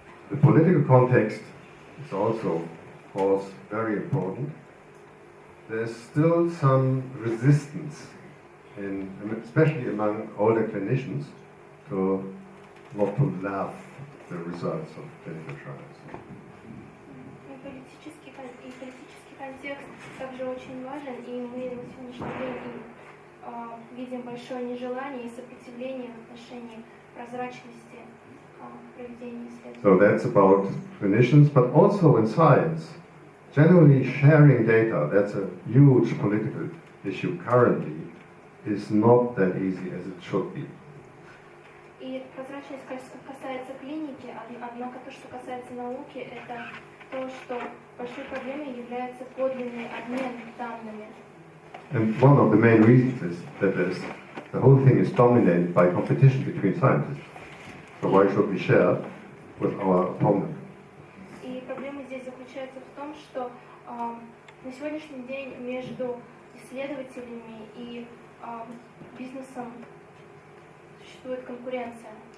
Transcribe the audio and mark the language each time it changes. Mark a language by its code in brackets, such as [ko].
[en] The political context is also, of course, very important. There's still some resistance, especially among older clinicians, not to love the results of clinical trials. [ru] Политический контекст также очень важен, и мы на сегодняшний день видим большое нежелание и сопротивление в отношении прозрачности проведения исследований. [en] So that's about clinicians, but also in science. Generally sharing data, that's a huge political issue currently, is not that easy as it should be. [ru] И прозрачность касается клиники, Однако то, что касается науки, это то, что большой проблемой является подлинный обмен данными. [en] And one of the main reasons is that the whole thing is dominated by competition between scientists. So why should we share with our opponent? [ru] И проблема здесь заключается в том, что на сегодняшний день между исследователями и бизнесом существует конкуренция.